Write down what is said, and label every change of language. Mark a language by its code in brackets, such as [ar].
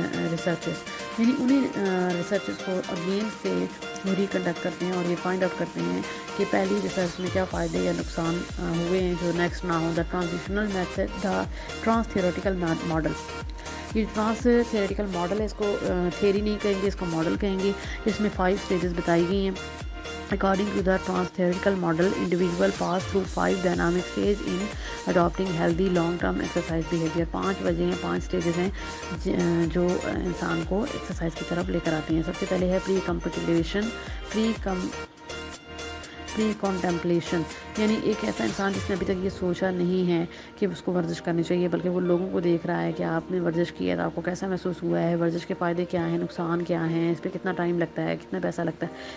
[ur] Researches, یعنی انہیں researches کو اگین سے وہ ریکنڈکٹ کرتے ہیں اور یہ فائنڈ آؤٹ کرتے ہیں کہ پہلی ریسرچ میں کیا فائدے یا نقصان ہوئے ہیں جو نیکسٹ نہ ہوں. [en] The transitional method, the transtheoretical model. [ur] یہ ٹرانس تھیوریٹیکل ماڈل ہے، اس کو تھیری نہیں کہیں گے، اس کو ماڈل کہیں گے. اس میں 5 اسٹیجز بتائی گئی ہیں. [en] According to the trans-theoretical model, individual pass through 5 dynamic stages in adopting healthy long-term exercise behavior. [ur] 5 وجہ ہیں، 5 اسٹیجز ہیں جو انسان کو ایکسرسائز کی طرف لے کر آتی ہیں. سب سے پہلے ہے پری کمپٹیشن، پری کانٹمپلیشن، یعنی ایک ایسا انسان جس نے ابھی تک یہ سوچا نہیں ہے کہ اس کو ورزش کرنی چاہیے، بلکہ وہ لوگوں کو دیکھ رہا ہے کہ آپ نے ورزش کی ہے تو آپ کو کیسا محسوس ہوا ہے، ورزش کے فائدے کیا ہیں، نقصان کیا ہیں، اس پہ کتنا ٹائم لگتا ہے، کتنا پیسہ لگتا ہے.